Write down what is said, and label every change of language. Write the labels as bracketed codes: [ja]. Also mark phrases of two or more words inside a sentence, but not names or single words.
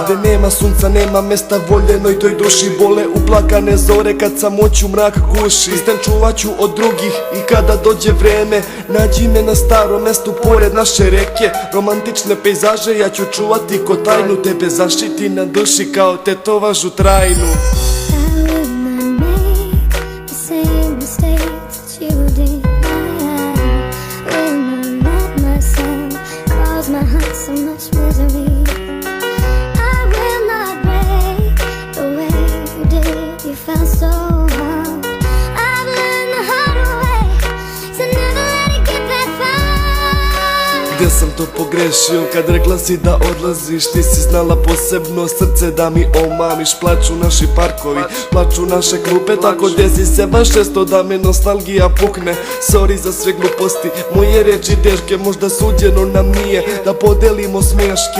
[sr] Gde nema sunca, nema mesta voljenoj toj duši. Bole uplakane zore kad samoću mrak guši. Stan čuvaću od drugih i kada dođe vreme, nađi me na starom mestu pored naše reke. Romantične pejzaže ja ću čuvati ko tajnu, tebe zaštiti na duši kao tetovažu trajnu. [en] My heart so much misery. I will not break the way you did. You felt so hard. I've learned the hard way, so never let it get that far. [sr] Gdje sam to pogrešio kad rekla si da odlaziš? Nisi znala posebno srce da mi omamiš. Plaču naši parkovi, plaču naše klupe, tako desi se baš često da me nostalgija pukne. Sorry za sve gluposti, moje reči teške, možda suđeno nam nije da podelimo smješke.